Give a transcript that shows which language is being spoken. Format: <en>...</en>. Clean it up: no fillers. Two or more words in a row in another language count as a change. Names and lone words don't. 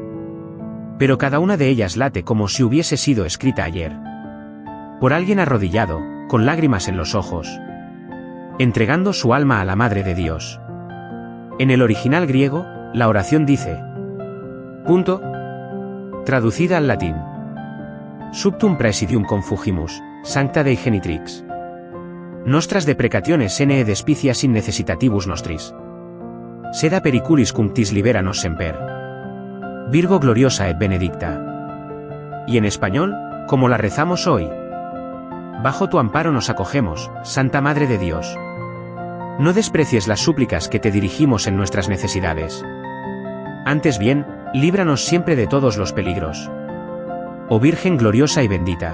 <es>Pero cada una de ellas late como si hubiese sido escrita ayer. Por alguien arrodillado, con lágrimas en los ojos. Entregando su alma a la Madre de Dios. En el original griego, la oración dice: punto. Traducida al latín.</es> <la>Subtum praesidium confugimus, sancta Dei genitrix. Nostras deprecationes ne despicias in necessitatibus nostris. Seda periculis cunctis libera nos semper. Virgo gloriosa et benedicta.</la> <es>Y en español, como la rezamos hoy. Bajo tu amparo nos acogemos, Santa Madre de Dios. No desprecies las súplicas que te dirigimos en nuestras necesidades. Antes bien, líbranos siempre de todos los peligros. Oh Virgen gloriosa y bendita.</es>